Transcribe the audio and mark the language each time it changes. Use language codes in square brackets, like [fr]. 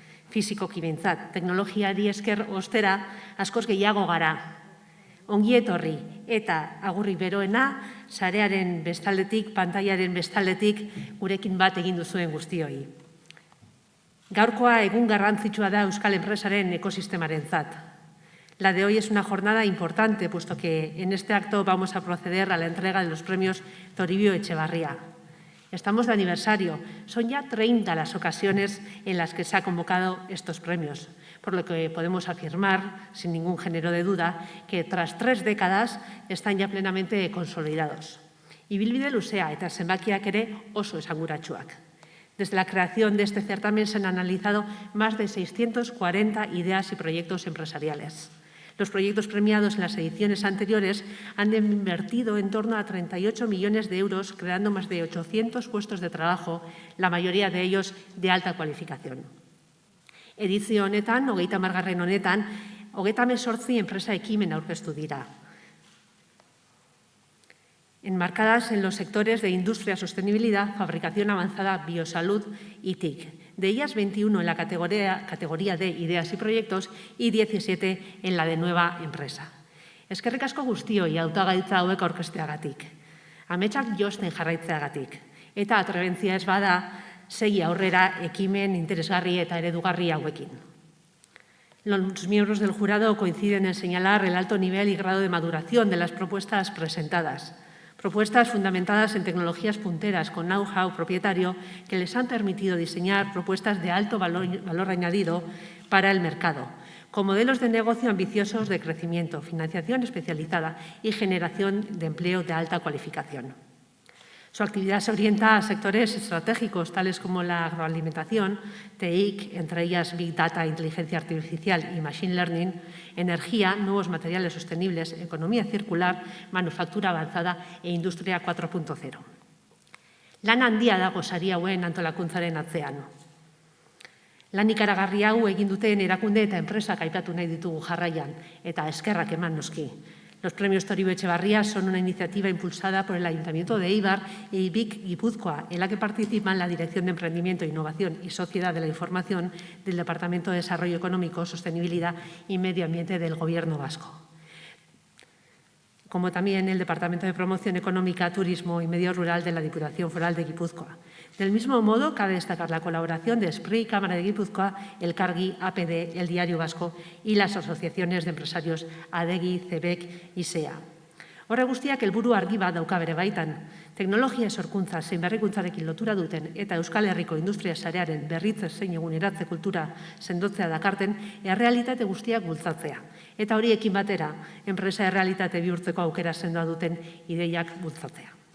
[eu] Fizikoki behintzat, teknologiari esker ostera askoz gehiago gara. Ongi etorri eta agurrik beroena, sarearen bestaldetik, pantailaren bestaldetik, gurekin bat egin duzuen guztioi. Gaurkoa egun garrantzitsua da euskal enpresaren ekosistemarentzat. [es] La de hoy es una jornada importante, puesto que en este acto vamos a proceder a la entrega de los premios Toribio Etxebarria. Estamos de aniversario, son ya 30 las ocasiones en las que se ha convocado estos premios, por lo que podemos afirmar, sin ningún género de duda, que tras 3 décadas están ya plenamente consolidados. [eu] Ibilbide luzea eta zenbakiak ere oso esanguratsuak. [es] Desde la creación de este certamen se han analizado más de 640 ideas y proyectos empresariales. Los proyectos premiados en las ediciones anteriores han invertido en torno a 38 millones de euros, creando más de 800 puestos de trabajo, la mayoría de ellos de alta cualificación. [eu] Edizio honetan, 30. honetan, 38 enpresa ekimen aurkeztu dira. [es] Enmarcadas en los sectores de industria, sostenibilidad, fabricación avanzada, biosalud y TIC. De ellas 21 en la categoría de ideas y proyectos y 17 en la de nueva empresa. [eu] Eskerrik asko guztioi hautagaitza hauek aurkezteagatik. Ametsak josten jarraitzeagatik. Eta atrebentzia ez bada, segi aurrera ekimen interesgarri eta eredugarri hauekin. [es] Los miembros del jurado coinciden en señalar el alto nivel y grado de maduración de las propuestas presentadas. Propuestas fundamentadas en tecnologías punteras con know-how propietario que les han permitido diseñar propuestas de alto valor añadido para el mercado, con modelos de negocio ambiciosos de crecimiento, financiación especializada y generación de empleo de alta cualificación. Su actividad se orienta a sectores estratégicos, tales como la agroalimentación, TIC, entre ellas Big Data, inteligencia artificial y Machine Learning, energía, nuevos materiales sostenibles, economía circular, manufactura avanzada e industria 4.0. [eu] Lan handia dago sari hauen antolakuntzaren atzean. Lan ikaragarri hau egin duten erakunde eta enpresak aipatu nahi ditugu jarraian, eta eskerrak eman noski. [es] Los premios Toribio Etxebarria son una iniciativa impulsada por el Ayuntamiento de Eibar y BIC Guipúzcoa, en la que participan la Dirección de Emprendimiento, Innovación y Sociedad de la Información del Departamento de Desarrollo Económico, Sostenibilidad y Medio Ambiente del Gobierno vasco, como también el Departamento de Promoción Económica, Turismo y Medio Rural de la Diputación Foral de Guipúzcoa. Del mismo modo, cabe destacar la colaboración de SPRI, Cámara de Guipúzcoa, el Cargi, APD, el Diario Vasco y las asociaciones de empresarios ADEGI, CEBEC y SEA. [eu] Horre guztiak helburu argi bat dauka bere baitan. Teknologia sorkuntza zein berrikuntzarekin lotura duten eta Euskal Herriko industria sarearen berritze zein eguneratze kultura sendotzea dakarten errealitate guztiak bultzatzea. Eta horiekin batera, enpresa errealitate bihurtzeko aukera sendoa duten ideiak bultzatzea.